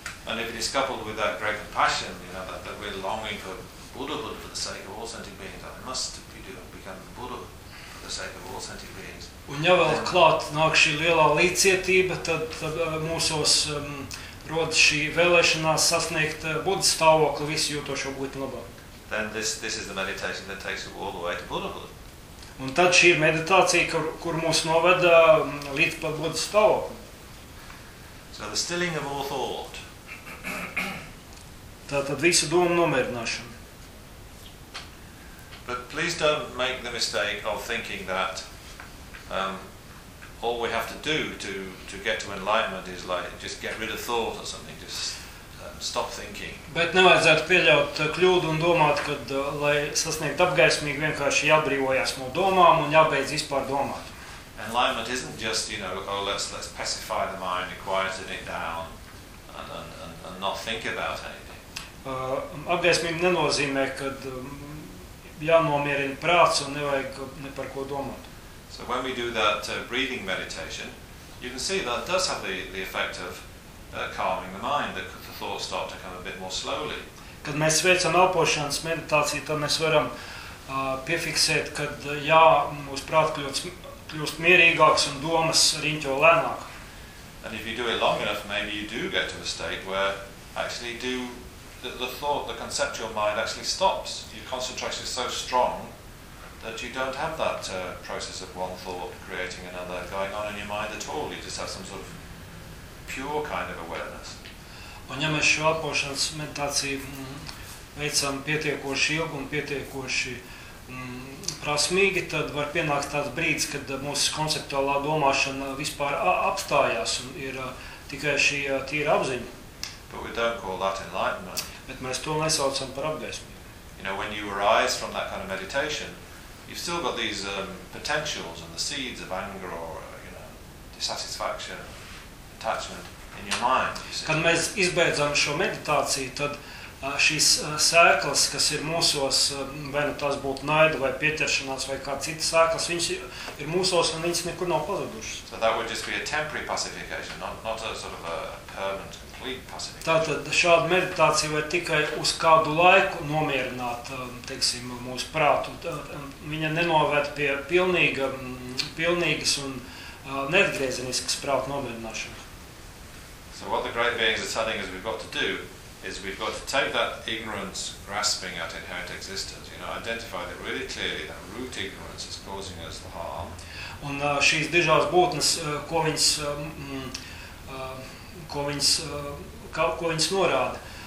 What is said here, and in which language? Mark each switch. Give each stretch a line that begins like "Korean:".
English: And if it is coupled with that great compassion, you know, that real longing for Buddhahood for the sake of all sentient beings, that must be do become the Buddha for the sake of all sentient beings.
Latvian: Un ja vēl klāt nāk šī lielā līdzietība, tad mūsos rodas šī vēlēšanās sasniegt Buddha stāvokli visu jūtošo būtni labāk.
English: Then this is the meditation that takes you all the way to Buddhahood.
Latvian: Un tad šī ir meditācija, kur mūs noveda līdz pat Buddha stāvokli.
English: So the stilling of all thought.
Latvian: Tātad visu domu nomierināšana.
English: But please don't make the mistake of thinking that all we have to do to get to enlightenment is like just get rid of thought or something, just stop thinking.
Latvian: Bet nevajadzētu pieļaut kļūdu un domāt, kad lai sasniegt apgaismīgi vienkārši jābrīvojas no domām un jābeidz vispār domāt.
English: Enlightenment isn't just, you know, oh let's pacify the mind and quieten it down and not think about anything.
Latvian: Apgaismība nenozīmē, kad jānomierina prāts un nevajag ne par ko domāt.
English: So when we do that breathing meditation, you can see that does have the effect of calming the mind, that the thoughts start to come a bit more slowly.
Latvian: Kad mēs veicam elpošanas meditāciju, tad mēs varam piefiksēt, kad jā, mūsu prāts kļūst mierīgāks un domas riņķo lēnāk.
English: And if you do it long enough, maybe you do get to a state where actually do the thought, the conceptual mind actually stops. Your concentration is so strong that you don't have that process of one thought creating another going on in your mind at all. You just have some sort of pure kind of awareness.
Latvian: Un ja mēs šo elpošanas meditāciju veicam pietiekoši ilgi un pietiekoši prasmīgi, tad var pienākt tāds brīdis, kad mūsu konceptuālā domāšana vispār apstājās un ir tikai šī tīra apziņa.
English: But we don't call that enlightenment.
Latvian: Bet mēs to nesaucam par apgaismību.
English: You know, when you arise from that kind of meditation, you've still got these potentials and the seeds of anger or, you know, dissatisfaction, attachment in your mind.
Latvian: Kad mēs izbeidzam šo meditāciju, tad šīs sēklas, kas ir mūsos, vai nu tās būtu naida vai pieķeršanās vai kā citas sēklas, viņas ir mūsos un viņas nekur nav pazudušas.
English: So that would just be a temporary pacification, not a sort of a permanent complete pacification.
Latvian: Tātad šāda meditācija var tikai uz kādu laiku nomierināt, teiksim, mūsu prātu. Viņa nenovēt pie pilnīgas un neatgrieziniskas prātu nomierināšanas.
English: So what the great beings are telling us we've got to do is we've got to take that ignorance grasping at inherent existence, you know, identify that really clearly that root ignorance is causing us the harm.
Latvian: Un šīs dižās būtnes, ko viņas norāda?